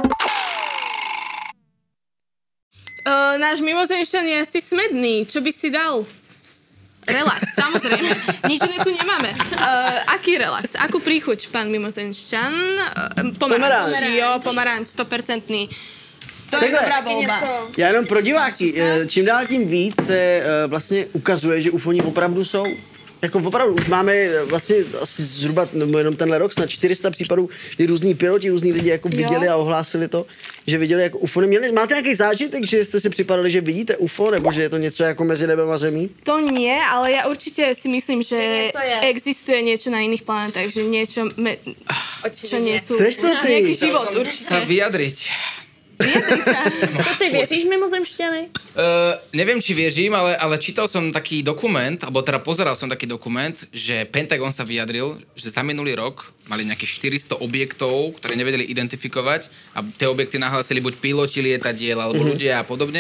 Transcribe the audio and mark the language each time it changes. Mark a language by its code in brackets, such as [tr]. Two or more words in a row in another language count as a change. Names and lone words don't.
[sk] Náš mimozemšťan je asi smedný. Čo by si dal? Relax, samozrejme. Nič iné tu nemáme. Aký relax? Akú príchuť, pán mimozemšťan? Pomaranč. Jo, pomaranč, 100%. To je dobrá volba. [cs] Já jenom pro diváky, čím dál tím víc se vlastně ukazuje, že ufoni opravdu jsou. Jako opravdu, už máme vlastně asi zhruba, nebo jenom tenhle rok, snad 400 případů, kdy různí piloti, různí lidi jako viděli a ohlásili to, že viděli jako UFO. Máte nějaký zážitek, že jste si připadali, že vidíte UFO, nebo že je to něco jako mezi nebem a zemí? [sk] To nie, ale ja určite si myslím, že existuje niečo na iných planetách, že niečo, čo nie sú. Nejaký život určite. Sa vyjadriť. Vyjadri sa. [cs] Co ty věříš mimozemšťany? [sk] Neviem, či věřím, ale čítal som taký dokument, alebo teda pozeral som taký dokument, že Pentagon sa vyjadril, že za minulý rok mali nejakých 400 objektov, ktoré nevedeli identifikovať a tie objekty nahlásili buď piloti lietadiel, alebo ľudia a podobne.